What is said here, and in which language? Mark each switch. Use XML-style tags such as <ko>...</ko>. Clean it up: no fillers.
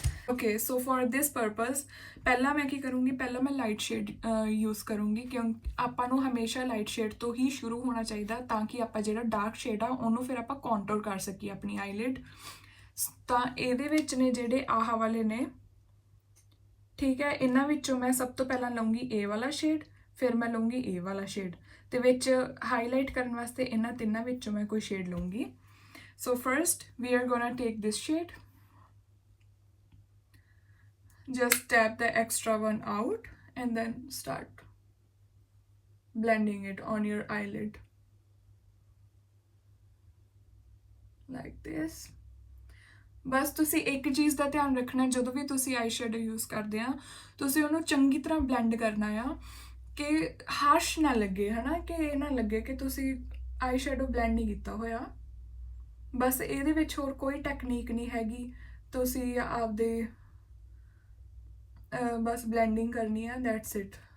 <en>okay, so for this purpose</en> <pa>ਪਹਿਲਾਂ ਮੈਂ ਕੀ ਕਰੂੰਗੀ, ਪਹਿਲਾਂ ਮੈਂ ਲਾਈਟ ਸ਼ੇਡ ਯੂਜ਼ ਕਰੂੰਗੀ, ਕਿਉਂਕਿ ਆਪਾਂ ਨੂੰ ਹਮੇਸ਼ਾ ਲਾਈਟ ਸ਼ੇਡ ਤੋਂ ਹੀ ਸ਼ੁਰੂ ਹੋਣਾ ਚਾਹੀਦਾ, ਤਾਂ ਕਿ ਆਪਾਂ ਜਿਹੜਾ ਡਾਰਕ ਸ਼ੇਡ ਆ ਉਹਨੂੰ ਫਿਰ ਆਪਾਂ ਕੌਂਟੋਰ ਕਰ ਸਕੀਏ ਆਪਣੀ ਆਈਲਿਡ। ਤਾਂ ਇਹਦੇ ਵਿੱਚ ਨੇ ਜਿਹੜੇ ਆਹ ਵਾਲੇ ਨੇ, ਠੀਕ ਹੈ, ਇਹਨਾਂ ਵਿੱਚੋਂ ਮੈਂ ਸਭ ਤੋਂ ਪਹਿਲਾਂ ਲਊਂਗੀ ਇਹ ਵਾਲਾ ਸ਼ੇਡ, ਫਿਰ ਮੈਂ ਲਊਂਗੀ ਇਹ ਵਾਲਾ ਸ਼ੇਡ, ਤੇ ਵਿੱਚ ਹਾਈਲਾਈਟ ਕਰਨ ਵਾਸਤੇ ਇਹਨਾਂ ਤਿੰਨਾਂ ਵਿੱਚੋਂ ਮੈਂ ਕੋਈ shade ਲਊਂਗੀ।</pa> <en>So first we are gonna take this shade, just tap the extra one out and then start blending it on your eyelid like this।</en> <pa>ਬਸ ਤੁਸੀਂ ਇੱਕ ਚੀਜ਼ ਦਾ ਧਿਆਨ ਰੱਖਣਾ, ਜਦੋਂ ਵੀ ਤੁਸੀਂ ਆਈ ਸ਼ੈਡੋ ਯੂਜ਼ ਕਰਦੇ ਆ, ਤੁਸੀਂ ਉਹਨੂੰ ਚੰਗੀ ਤਰ੍ਹਾਂ ਬਲੈਂਡ ਕਰਨਾ ਆ, ਕਿ ਹਾਰਸ਼ ਨਾ ਲੱਗੇ, ਹੈ ਨਾ, ਕਿ ਇਹ ਨਾ ਲੱਗੇ ਕਿ ਤੁਸੀਂ ਆਈ ਸ਼ੈਡੋ ਬਲੈਂਡ ਨਹੀਂ ਕੀਤਾ ਹੋਇਆ। ਬਸ ਇਹਦੇ ਵਿੱਚ ਹੋਰ ਕੋਈ ਟੈਕਨੀਕ ਨਹੀਂ ਹੈਗੀ, ਤੁਸੀਂ ਆਪਦੇ ਬਸ ਬਲੈਂਡਿੰਗ ਕਰਨੀ ਆ,</pa> <en>That's it.</en>